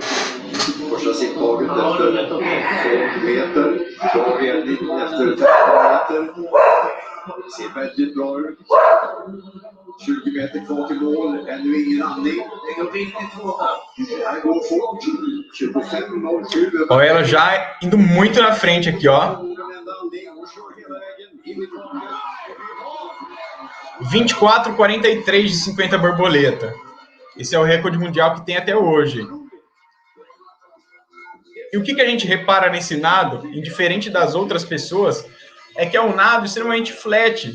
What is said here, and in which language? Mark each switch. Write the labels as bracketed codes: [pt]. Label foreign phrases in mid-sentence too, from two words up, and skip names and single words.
[sv] Första simtaget efter 12 meter. Bra ledning efter 15 meter. Ser väldigt bra ut. 20 meter kvar till mål. Ännu ingen andning. Det går riktigt fort här. Det går fort. 25:07. [pt] Ó, ela já indo muito na frente aqui, ó. 24:43 de 50 borboleta. Esse é o recorde mundial que tem até hoje. E o que a gente repara nesse nado, indiferente das outras pessoas, é que é um nado extremamente flat.